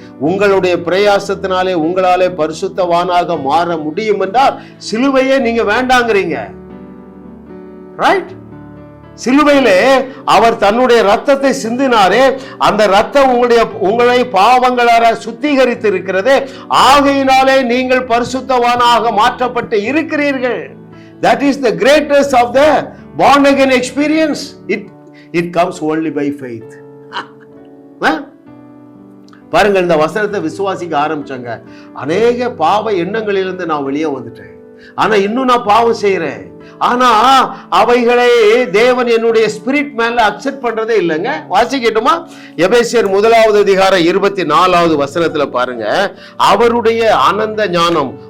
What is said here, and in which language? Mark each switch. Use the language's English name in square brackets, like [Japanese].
[Tamil] உங்களுடைய பிரயாசத்தினாலே உங்களாலே பரிசுத்தவானாக மாற முடியும் என்றால் சிலுவையே நீங்க வேண்டாங்கிறீங்க, ரைட்? சிலுவையிலே அவர் தன்னுடைய ரத்தத்தை சிந்தினாரே, அந்த ரத்தம் உங்களை பாவங்களால சுத்திகரித்து இருக்கிறது. ஆகையினாலே நீங்கள் பரிசுத்தவானாக மாற்றப்பட்டு இருக்கிறீர்கள். [English] That is the greatest of the born again experience. It comes only by faith. [Tamil] பாருங்கள், இந்த வசனத்தை விசுவாசிக்க ஆரம்பிச்சாங்க. அநேக பாவ எண்ணங்களிலிருந்து நான் வெளியே வந்துட்டேன். ஆனா இன்னும் நான் பாவம் செய்யறேன். ஆனா அவைகளை தேவன் என்னுடைய ஸ்பிரிட் மேல அக்செப்ட் பண்றதே இல்லைங்க. வாசிக்கட்டுமா? எபேசியர் 1:24 வசனத்துல பாருங்க, அவருடைய அனந்த ஞானம்.